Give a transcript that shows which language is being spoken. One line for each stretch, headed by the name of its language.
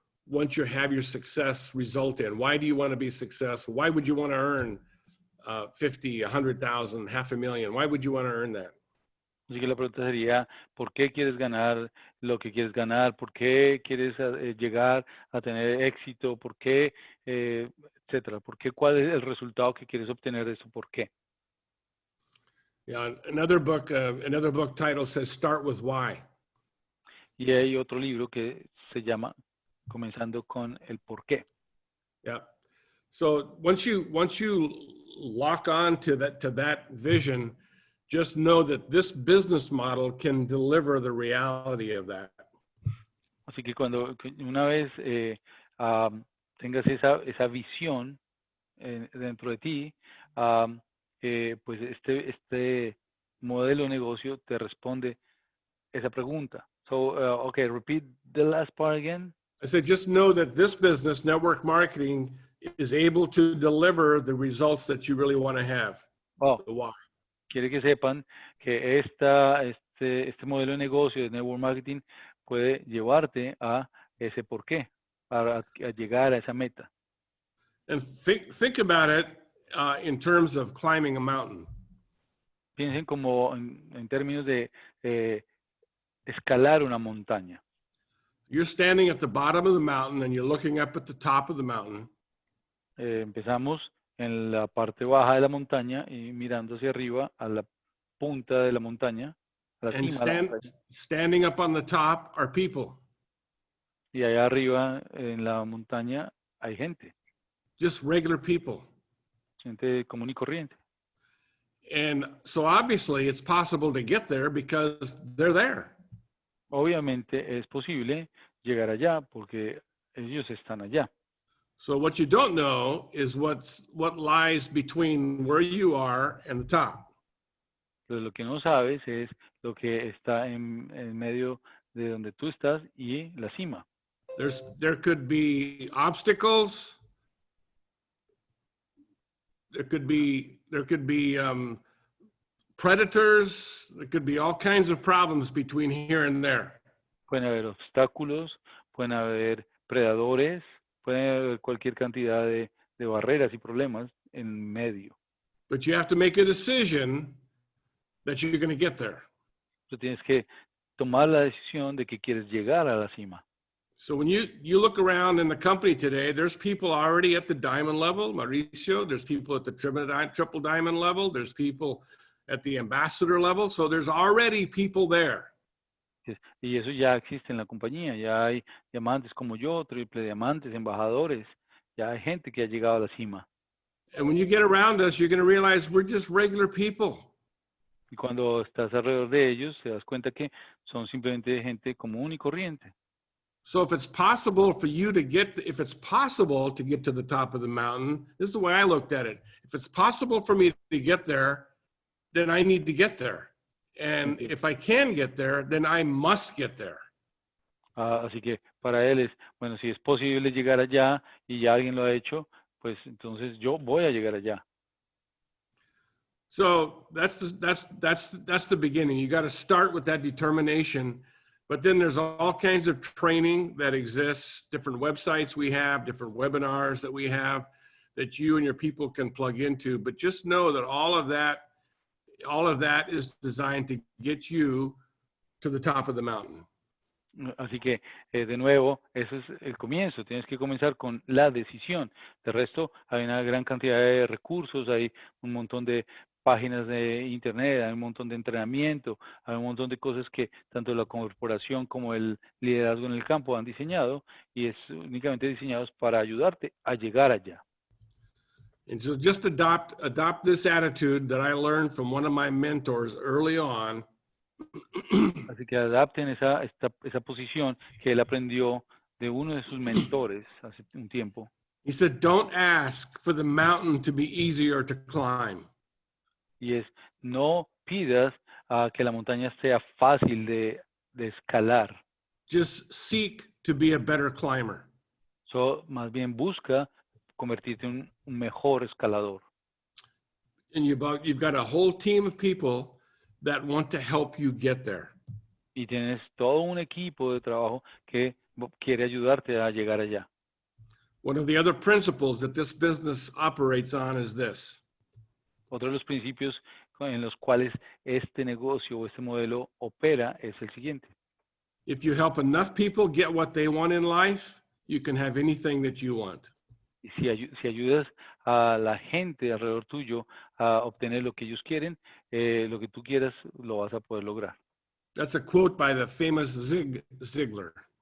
English: once you have your success result in? Why do you want to be successful? Why would you want to earn 50, 100,000, $500,000? Why would you want to earn that?
Spanish: Así que la pregunta sería, ¿por qué quieres ganar lo que quieres ganar? ¿Por qué quieres llegar a tener éxito? ¿Por qué, etcétera? ¿Por qué? ¿Cuál es el resultado que quieres obtener de eso? ¿Por qué?
English: Yeah, another book title says "Start with Why."
Spanish: Y hay otro libro que se llama Comenzando con el por qué.
English: Yeah. So once you lock on to that vision, just know that this business model can deliver the reality of that.
Spanish: Así que cuando una vez tengas esa visión dentro de ti, pues este modelo de negocio te responde esa pregunta.
English: So, okay, repeat the last part again. I said, just know that this business, network marketing, is able to deliver the results that you really want to have. Oh, The why.
Spanish: Quiere que sepan que este modelo de negocio de network marketing puede llevarte a ese por qué, a llegar a esa meta.
English: And think about it in terms of climbing a mountain.
Spanish: Piensen como en términos de escalar una montaña.
English: You're standing at the bottom of the mountain and you're looking up at the top of the mountain.
Spanish: Empezamos en la parte baja de la montaña y mirando hacia arriba a la punta de la montaña, a la
English: And
Spanish: cima de la montaña.
English: standing up on the top are people.
Spanish: Y allá arriba en la montaña hay gente,
English: Just regular people.
Spanish: gente común y corriente.
English: And so obviously it's possible to get there because they're there.
Spanish: Obviamente es posible llegar allá porque ellos están allá.
English: So what you don't know is what lies between where you are and the top.
Spanish: Pero lo que no sabes es lo que está en medio de donde tú estás y la cima.
English: There could be obstacles. There could be predators. There could be all kinds of problems between here and there.
Spanish: Pueden haber obstáculos, pueden haber predadores, pueden haber cualquier cantidad de barreras y problemas en medio.
English: But you have to make a decision that you're going to get there.
Spanish: Tú tienes que tomar la decisión de que quieres llegar a la cima.
English: So when you look around in the company today, there's people already at the diamond level, Mauricio. There's people at the triple diamond level. There's people at the ambassador level. So there's already people there.
Spanish: Y eso ya existe en la compañía. Ya hay diamantes como yo, triple diamantes, embajadores. Ya hay gente que ha llegado a la cima.
English: And when you get around us, you're going to realize we're just regular people.
Spanish: Y cuando estás alrededor de ellos, te das cuenta que son simplemente gente común y corriente.
English: So if it's possible to get to the top of the mountain, this is the way I looked at it. If it's possible for me to get there, then I need to get there. And if I can get there, then I must get there.
Spanish: Así que para él es, bueno, si es posible llegar allá y ya alguien lo ha hecho, pues entonces yo voy a llegar allá.
English: So that's the beginning. You got to start with that determination. But then there's all kinds of training that exists, different websites we have, different webinars that we have that you and your people can plug into. But just know that all of that is designed to get you to the top of the mountain.
Spanish: Así que, de nuevo, ese es el comienzo. Tienes que comenzar con la decisión. De resto, hay una gran cantidad de recursos, hay un montón de páginas de internet, hay un montón de entrenamiento, hay un montón de cosas que tanto la corporación como el liderazgo en el campo han diseñado y es únicamente diseñados para ayudarte a llegar allá.
English: And so just adopt this attitude that I learned from one of my mentors early on.
Spanish: Así que adapten esa posición que él aprendió de uno de sus mentores hace un tiempo.
English: He said, don't ask for the mountain to be easier to climb.
Spanish: Y es, no pidas que la montaña sea fácil de escalar.
English: Just seek to be a better climber.
Spanish: Más bien busca convertirte en un mejor escalador.
English: And you've got a whole team of people that want to help you get there.
Spanish: Y tienes todo un equipo de trabajo que quiere ayudarte a llegar allá.
English: One of the other principles that this business operates on is this.
Spanish: Otro de los principios en los cuales este negocio o este modelo opera es el siguiente.
English: If you help enough people get what they want in life, you can have anything that you want.
Spanish: Y si ayudas a la gente alrededor tuyo a obtener lo que ellos quieren, lo que tú quieras, lo vas a poder lograr.
English: That's a quote by the famous Zig Ziglar.